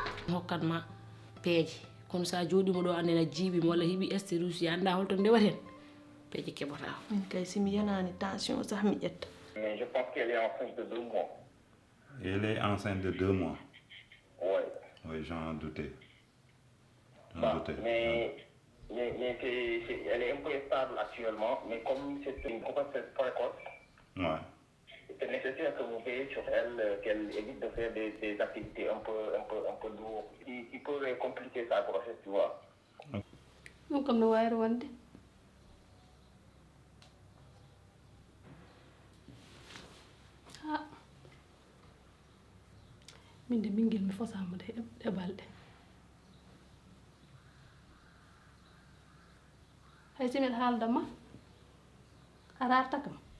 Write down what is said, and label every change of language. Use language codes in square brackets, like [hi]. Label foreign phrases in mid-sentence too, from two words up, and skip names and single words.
[ff] hokkat ma peeje kono sa jooɗima ɗo andena jiiɓima walla hiiɓi estérouge anda holto ndewaten peeje keɓata min kay simi yanani tension sax mi ƴetta. [fr] Mais je pense qu'elle est enceinte de 2 mois. Elle est enceinte de 2 mois. Oui. Oui, j'en doutais. Mais elle est un peu stable actuellement, mais comme c'est une grossesse précoce, ouais. c'est nécessaire que vous veillez sur elle, qu'elle évite de faire des activités un peu lourdes, qui pourraient compliquer sa grossesse, tu vois. Donc comme [ff] no wayro wonde min de ɓinguel mi fosama de e balɗe hay simin haaldama a rarta kam